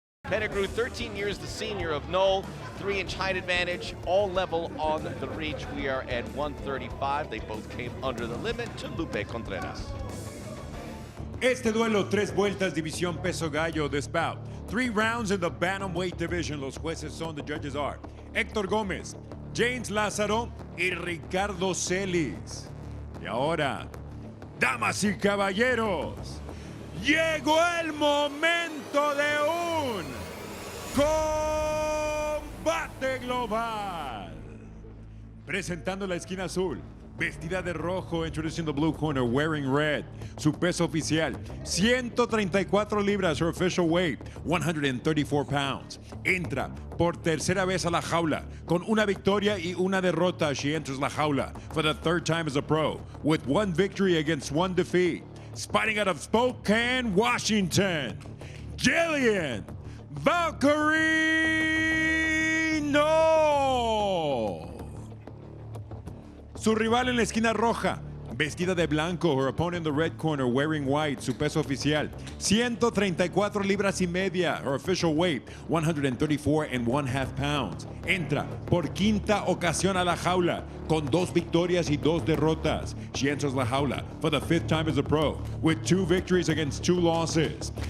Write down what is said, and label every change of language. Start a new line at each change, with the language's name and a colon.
English: Pettigrew, 13 years the senior of Noll, 3-inch height advantage, all level on the reach. We are at 135. They both came under the limit to Lupe Contreras.
Spanish: Este duelo, 3 vueltas, división peso gallo,
English: this bout. 3 rounds in the bantamweight division.
Spanish: Los jueces son,
English: the judges are
Spanish: Héctor Gómez, James Lázaro y Ricardo Celis. Y ahora, damas y caballeros, llegó el momento de un combate global. Presentando la esquina azul, vestida de rojo,
English: introducing the blue corner, wearing red.
Spanish: Su peso oficial, 134 libras,
English: her official weight, 134 pounds.
Spanish: Entra por tercera vez a la jaula, con una victoria y una derrota.
English: She enters
Spanish: la jaula
English: for the 3rd time as a pro, with 1 victory against 1 defeat. Fighting out of Spokane, Washington, Jillian Valkyrie Noll.
Spanish: Su rival en la esquina roja, vestida de blanco,
English: her opponent in the red corner, wearing white,
Spanish: su peso oficial, 134 libras y media,
English: her official weight, 134.5 pounds.
Spanish: Entra por quinta ocasión a la jaula, con 2 victorias y 2 derrotas.
English: She enters
Spanish: la jaula
English: for the 5th time as a pro, with 2 victories against 2 losses.